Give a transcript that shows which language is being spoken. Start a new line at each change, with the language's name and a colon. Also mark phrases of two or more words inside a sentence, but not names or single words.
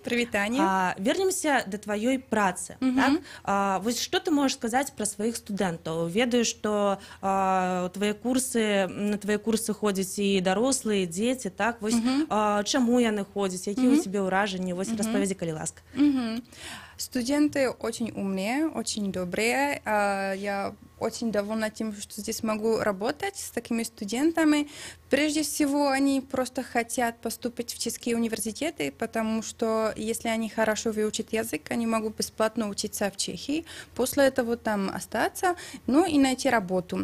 Belarusian: Прывітанне. Вернемся да тваёй працы. Так? Вось што ты можаш сказаць пра сваіх студэнтаў? Ведаю, што на твае курсы ходзяць і дарослыя, і дзеці, так? Вось чаму яны ходзяць, якія ў цябе ўражанні? Вось распавядзі, калі ласка.
Russian: Студенты очень умные, очень добрые. Я очень довольна тем, что здесь могу работать с такими студентами. Прежде всего, они просто хотят поступить в чешские университеты, потому что если они хорошо выучат язык, они могут бесплатно учиться в Чехии, после этого там остаться, ну и найти работу.